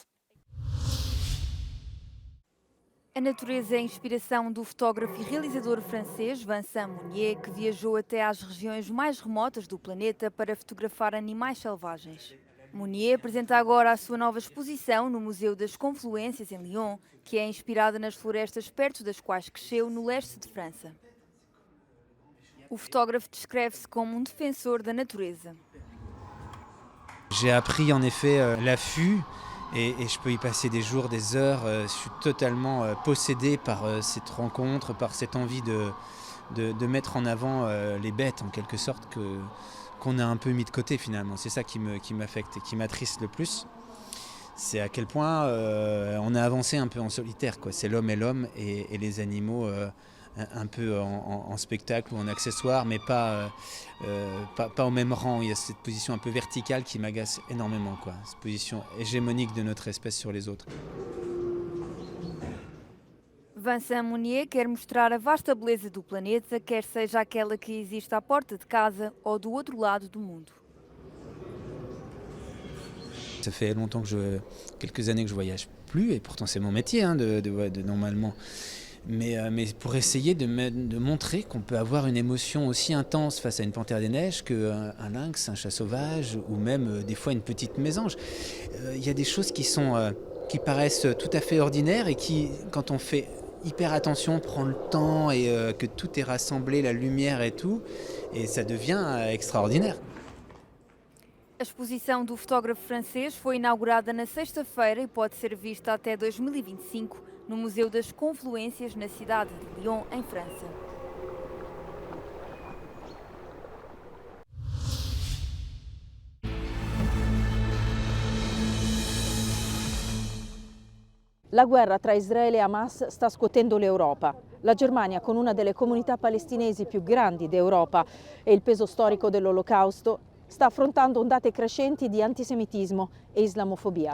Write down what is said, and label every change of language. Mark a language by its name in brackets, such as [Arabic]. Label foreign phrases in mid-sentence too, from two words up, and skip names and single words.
[Portuguese] A natureza é a inspiração do fotógrafo e realizador francês Vincent Mounier, que viajou até às regiões mais remotas do planeta para fotografar animais selvagens. Mounier apresenta agora a sua nova exposição no Museu das Confluências, em Lyon, que é inspirada nas florestas perto das quais cresceu no leste de França. O fotógrafo descreve-se como um defensor da natureza. [French] J'ai appris en effet l'affût. Et je peux y passer des jours, des heures. Je suis totalement possédé par cette rencontre, par cette envie de mettre en avant les bêtes, en quelque sorte, qu'on a un peu mis de côté finalement. C'est ça qui m'affecte et qui m'attriste le plus. C'est à quel point on a avancé un peu en solitaire, quoi. C'est l'homme et les animaux un peu en spectacle ou en accessoire, mais pas au même rang. Il y a cette position un peu verticale qui m'agace énormément, quoi. Cette position hégémonique de notre espèce sur les autres. [Portuguese] Vincent Mounier quer mostrar a vasta beleza do planeta, quer seja aquela que existe à porta de casa ou do outro lado do mundo. [French] Ça fait longtemps quelques années que je voyage plus, et pourtant c'est mon métier, hein, de normalement. Mais pour essayer de montrer qu'on peut avoir une émotion aussi intense face à une panthère des neiges qu'un lynx, un chat sauvage ou même des fois une petite mésange. Il y a des choses qui paraissent tout à fait ordinaires et qui, quand on fait hyper attention, prend le temps et que tout est rassemblé, la lumière et tout, et ça devient extraordinaire. [Portuguese] A exposição do fotógrafo francês foi inaugurada na sexta-feira e pode ser vista até 2025 no Museu das Confluências, na cidade de Lyon, em França. [Italian] La guerra tra Israele e Hamas sta scuotendo l'Europa. La Germania, con una delle comunità palestinesi più grandi d'Europa e il peso storico dell'Olocausto, sta affrontando ondate crescenti di antisemitismo e islamofobia.